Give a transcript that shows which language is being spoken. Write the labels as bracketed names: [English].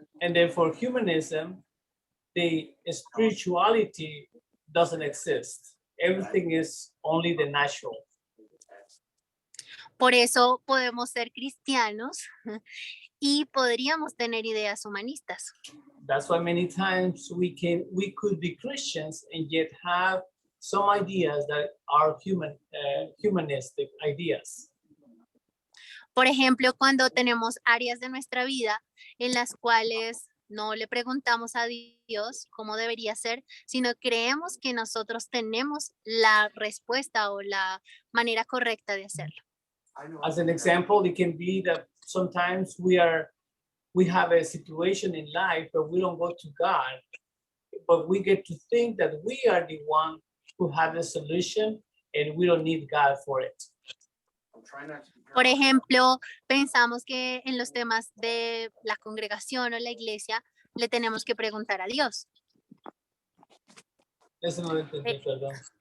[English] And then for humanism, the spirituality doesn't exist. Everything is only the natural. [Spanish] Por eso podemos ser cristianos y podríamos tener ideas humanistas. [English] That's why many times we could be Christians and yet have some ideas that are humanistic ideas. [Spanish] Por ejemplo, cuando tenemos áreas de nuestra vida en las cuales no le preguntamos a Dios cómo debería ser, sino creemos que nosotros tenemos la respuesta o la manera correcta de hacerlo. [English] I know. As an example, it can be that sometimes we have a situation in life where we don't go to God, but we get to think that we are the one who have the solution and we don't need God for it. I'm trying not to be [Spanish] Por [English] drunk. [Spanish] ejemplo, pensamos que en los temas de la congregación o la iglesia le tenemos que preguntar a Dios. Eso no lo entendí, perdón.